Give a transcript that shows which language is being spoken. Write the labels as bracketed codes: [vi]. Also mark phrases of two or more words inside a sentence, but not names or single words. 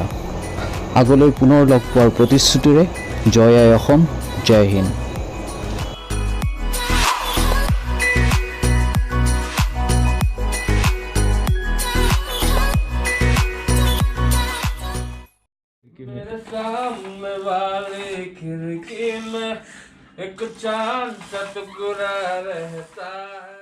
[as] আগলৈ পুনৰ লগ পোৱাৰ প্ৰতিশ্ৰুতিৰে জয় আই অসম, জয় হিন্দ। [hi] मेरे सामने वाली खिड़की में एक चांद सा टुकड़ा रहता